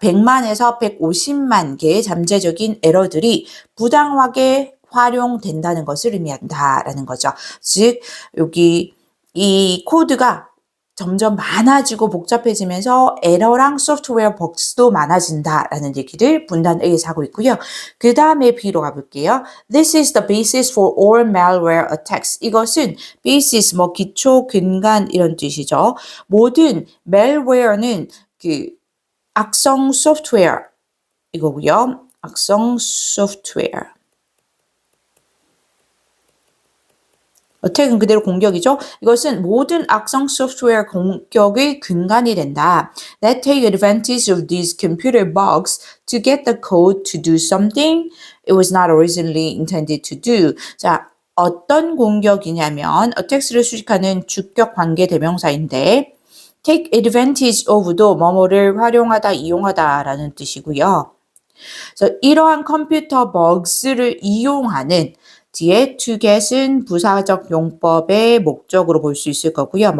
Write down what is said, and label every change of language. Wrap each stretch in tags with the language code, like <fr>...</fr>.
<ko>100만에서 150만 개의 잠재적인 에러들이 부당하게 활용된다는 것을 의미한다라는 거죠. 즉 여기 이 코드가 점점 많아지고 복잡해지면서 에러랑 소프트웨어 버그도 많아진다라는 얘기를 분단 A에서 하고 있고요. 그 다음에 B로 가볼게요.</ko> <en>This is the basis for all malware attacks.</en> <ko>이것은 basis, 뭐 기초, 근간 이런 뜻이죠. 모든 malware는 그 악성 소프트웨어 이거고요. 악성 소프트웨어. 어택은 그대로 공격이죠. 이것은 모든 악성 소프트웨어 공격의 근간이 된다.</ko> <en>That take advantage of these computer bugs to get the code to do something it was not originally intended to do.</en> <ko>자, 어떤 공격이냐면 attacks를 수식하는 주격 관계 대명사인데 take advantage of도 뭐뭐를 활용하다, 이용하다라는 뜻이고요. 그래서 이러한 컴퓨터 버그를 이용하는 뒤에 to get은 부사적 용법의 목적으로 볼 수 있을 거고요.</ko>